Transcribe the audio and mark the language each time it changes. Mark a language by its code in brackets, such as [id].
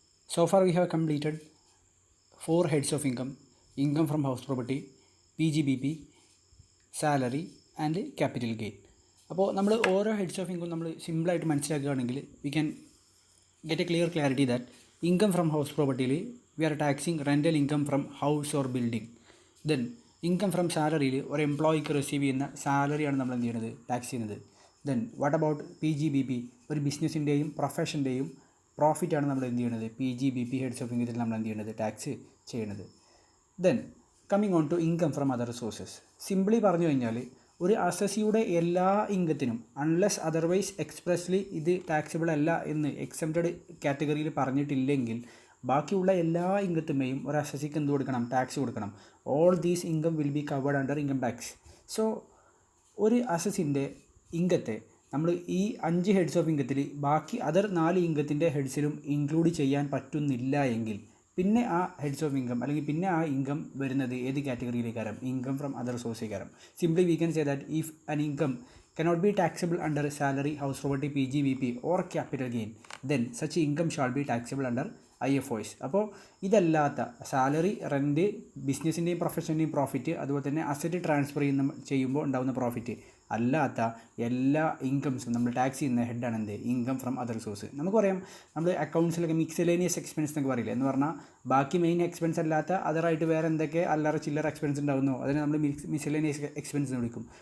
[en] So far we have completed 4 heads of income from house property, PGBP, salary and capital gain. [ml] അപ്പോൾ നമ്മൾ ഓരോ heads of income നമ്മൾ സിമ്പിളായിട്ട് മനസ്സിലാക്കുകയാണെങ്കിൽ [en] We can get a clear clarity that income from house property we are taxing rental income from house or building. Then income from salary or employee receive [ml] ചെയ്യുന്ന സാലറിയാണ് നമ്മൾ എന്ത് ചെയ്യുന്നത് tax ചെയ്യുന്നത്. [en] then what about [ml] PGBP ഒരു ബിസിനസ്സിൻ്റെയും പ്രൊഫഷൻ്റെയും പ്രോഫിറ്റാണ് നമ്മൾ എന്ത് ചെയ്യുന്നത് PGBP heads of ഇൻകത്തിൽ നമ്മൾ എന്ത് ചെയ്യുന്നത് ടാക്സ് ചെയ്യുന്നത്. [en] Then coming on to income from other sources. [ml] Simply പറഞ്ഞു കഴിഞ്ഞാൽ ഒരു അസസിയുടെ എല്ലാ ഇൻകത്തിനും [en] unless otherwise expressly [ml] ഇത് ടാക്സിബിൾ അല്ല എന്ന് എക്സംപ്റ്റഡ് കാറ്റഗറിയിൽ പറഞ്ഞിട്ടില്ലെങ്കിൽ ബാക്കിയുള്ള എല്ലാ ഇൻകത്തുമേയും ഒരു അസസിക്ക് എന്ത് കൊടുക്കണം ടാക്സ് കൊടുക്കണം. [en] All these income will be covered under income tax. [ml] So ഒരു അസസിൻ്റെ ഇൻകത്തെ നമ്മൾ ഈ 5 ഹെഡ്സ് ഓഫ് ഇൻകത്തിൽ ബാക്കി അതർ 4 ഇൻകത്തിൻ്റെ ഹെഡ്സിലും ഇൻക്ലൂഡ് ചെയ്യാൻ പറ്റുന്നില്ല എങ്കിൽ പിന്നെ ആ ഹെഡ്സ് ഓഫ് ഇൻകം അല്ലെങ്കിൽ പിന്നെ ആ ഇൻകം വരുന്നത് ഏത് കാറ്റഗറിയിലേക്കാരം income from other സോഴ്സേക്കാരം. [en] Simply we can say that if an income cannot be taxable under salary, house property, PGBP or capital gain, then such income shall be taxable under IFOs. [ml] അപ്പോൾ ഇതല്ലാത്ത salary, rent, ബിസിനസ്സിൻ്റെയും പ്രൊഫഷൻ്റെയും profit, അതുപോലെ തന്നെ asset transfer ചെയ്യുമ്പോൾ ഉണ്ടാകുന്ന profit അല്ലാത്ത എല്ലാ ഇൻകംസും നമ്മൾ tax ചെയ്യുന്ന ഹെഡാണ് എന്ത് ഇൻകം ഫ്രം അതർ സോഴ്സ്. നമുക്കറിയാം നമ്മൾ അക്കൗണ്ട്സിലൊക്കെ മിക്സലേനിയസ് എക്സ്പെൻസ് എന്നൊക്കെ പറയില്ല. എന്ന് പറഞ്ഞാൽ ബാക്കി മെയിൻ എക്സ്പെൻസ് അല്ലാത്ത അതറായിട്ട് വേറെ എന്തൊക്കെ അല്ലറ ചില്ലറ എക്സ്പെൻസ് ഉണ്ടാകുന്നോ അതിനെ നമ്മൾ മിക്സലേനിയസ് എക്സ്പെൻസ് എന്ന് വിളിക്കും.